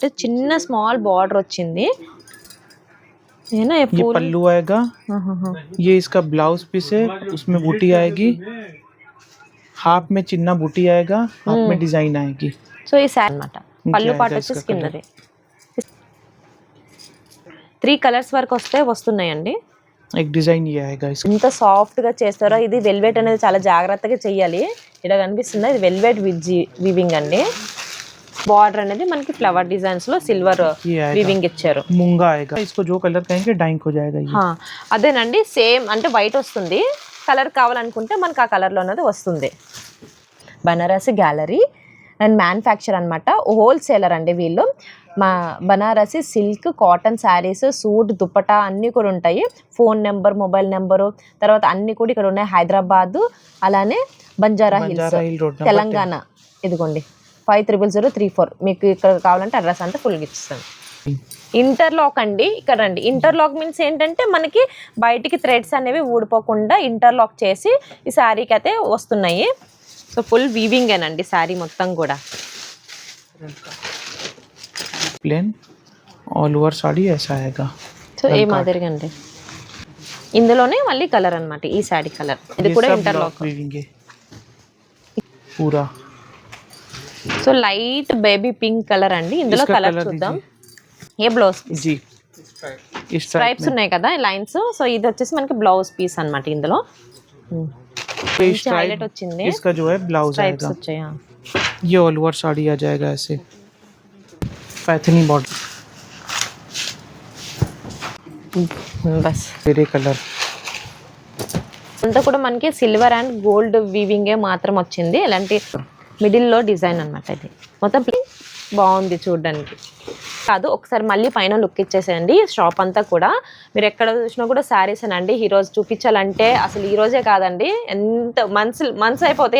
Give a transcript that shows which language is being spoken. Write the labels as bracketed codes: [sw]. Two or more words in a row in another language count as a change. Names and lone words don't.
[te] చిన్న [en] small border [te] వచ్చింది. [hi] ये पल्लू आएगा, ये इसका [en] blouse piece [hi] है, उसमें बूटी आएगी, हाफ में चिन्ना बूटी आएगा, हाफ में डिजाइन आएगी. [te] సో ఈ శారీ అన్నమాట. పళ్ళు పాట వచ్చేసి కిందది 3 కలర్స్ వరకు వస్తున్నాయండి. [hi] एक डिजाइन ये आएगा इसका. [te] ఇంత సాఫ్ట్ గా చేస్తారో. ఇది వెల్వెట్ అనేది చాలా జాగ్రత్తగా చెయ్యాలి. ఇలా కనిపిస్తుంది, ఇది [en] velvet weaving [te] అండి. బార్డర్ అనేది మనకి [en] flower designs [te] లో [en] silver weaving [te] ఇచ్చారు. [hi] मूंगा आएगा, इसको जो कलर कहेंगे डाइंग हो जाएगा ये. [te] అదేనండి, సేమ్ అంటే వైట్ వస్తుంది. కలర్ కావాలనుకుంటే మనకి ఆ కలర్ లో అనేది వస్తుంది. బనారసి గ్యాలరీ అండ్ మ్యానుఫ్యాక్చర్ అన్నమాట. హోల్సేలర్ అండి వీళ్ళు. మా బనారసి సిల్క్, [en] cotton sarees, [te] సూట్, దుప్పటా అన్నీ కూడా ఉంటాయి. [en] phone number, mobile number, [te] తర్వాత అన్నీ కూడా ఇక్కడ ఉన్నాయి. హైదరాబాద్, అలానే బంజారా హిల్స్, తెలంగాణ. ఇదిగోండి 500034. మీకు ఇక్కడ కావాలంటే అడ్రస్ అంతా ఫుల్గా ఇస్తాను. ఇంటర్లాక్ అండి. ఇక్కడ రండి. [en] interlock means [te] ఏంటంటే మనకి బయటికి థ్రెడ్స్ అనేవి ఊడిపోకుండా ఇంటర్లాక్ చేసి ఈ శారీకి అయితే వస్తున్నాయి. [en] so full weaving [te] ఏనండి శారీ మొత్తం కూడా. [en] plain all over [hi] साड़ी ऐसा आएगा. [te] సో ఏ మాదిరిగా అండి. ఇందులోనే మళ్ళీ కలర్ అన్నమాట, ఈ శారీ కలర్. ఇది కూడా ఇంటర్లాక్ पूरा. [en] so light baby pink colour [te] అండి. ఇందులో కలర్ చూద్దాం. ఏ బ్లౌజ్ जी స్ట్రైప్స్ ఉన్నాయి కదా, లైన్స్. సో ఇది వచ్చేసి మనకి [en] blouse piece [te] అన్నమాట. ఇందులో హైలైట్ వచ్చింది. [hi] इसका जो है ब्लाउज आएगा, ये [en] all over [hi] साड़ी आ जाएगा ऐसे पैथनी बॉर्डर. [te] బస్ [hi] तेरे कलर [te] అంతా కూడా మనకి [en] silver and gold weaving [te] మాత్రం వచ్చింది. ఇలాంటి మిడిల్లో డిజైన్ అన్నమాట. ఇది మొత్తం బాగుంది చూడడానికి. కాదు, ఒకసారి మళ్ళీ పైన లుక్ ఇచ్చేసేయండి. షాప్ అంతా కూడా మీరు ఎక్కడ చూసినా కూడా శారీస్ అండి. ఈరోజు చూపించాలంటే అసలు ఈ రోజే కాదండి, ఎంత మంత్స్ అయిపోతాయి.